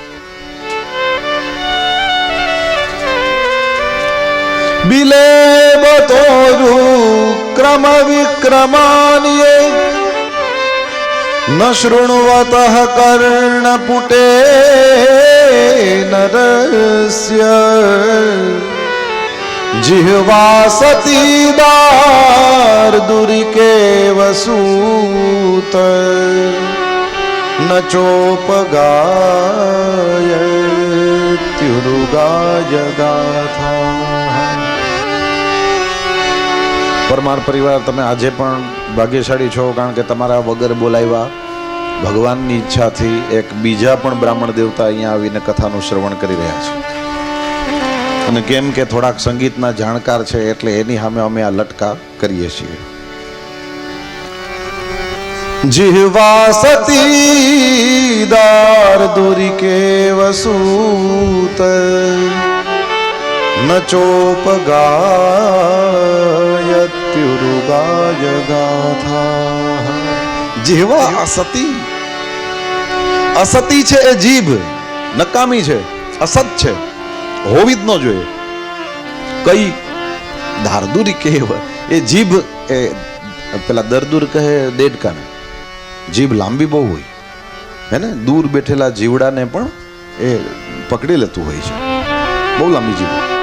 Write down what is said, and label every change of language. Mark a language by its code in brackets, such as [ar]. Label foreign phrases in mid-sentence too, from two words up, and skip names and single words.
[sa] બિલે બતોરુ ક્રમ વિક્રમાનિયે ન શૃણવતઃ કર્ણપુટે નરસ્ય जिह्वा सती दार्दुरिकेव सूत न चोपगायत्युरुगाय गाथा। [gu] પરમાર પરિવાર, તમે આજે પણ ભાગ્યશાળી છો, કારણ કે તમારા વગર બોલાવ્યા ભગવાનની ઈચ્છાથી એક બીજા પણ બ્રાહ્મણ દેવતા અહીંયા આવીને કથાનું શ્રવણ કરી રહ્યા છે. અને કેમ કે થોડાક સંગીતના જાણકાર છે એટલે એની સામે અમે આ લટકા કરીએ છીએ. [sa] जिह्वा सती दार्दुरिकेव सूत न चोपगायत्युरुगाय गाथा। जिह्वा असती, [gu] असતી છે એ જીભ, નકામી છે, અસત છે, હોવી જ ન જોઈએ. કઈ દાર્દુરી કેવ, એ જીભ એ પેલા દરદુર કહે દેડકાને, જીભ લાંબી બહુ હોય હે ને, દૂર બેઠેલા જીવડાને પણ એ પકડી લેતું હોય છે, બહુ લાંબી જીભ.